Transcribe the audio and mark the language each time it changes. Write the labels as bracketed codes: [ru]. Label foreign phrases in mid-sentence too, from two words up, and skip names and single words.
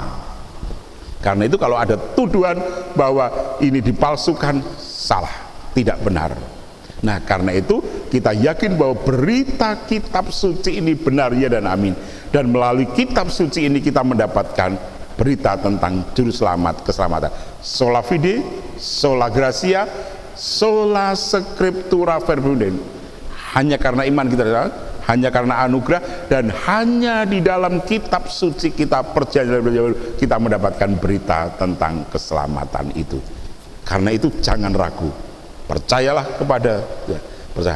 [id] Karena itu kalau ada tuduhan bahwa ini dipalsukan, salah, tidak benar. Nah, karena itu kita yakin bahwa berita kitab suci ini benar, ya dan amin. Dan melalui kitab suci ini kita mendapatkan berita tentang juru selamat, keselamatan. [la] Sola fide, sola gratia, sola scriptura verbundem. [id] Hanya karena iman kita, hanya karena anugerah, dan hanya di dalam kitab suci kita perjanjian kita mendapatkan berita tentang keselamatan itu. Karena itu jangan ragu, percayalah kepada ya, percaya.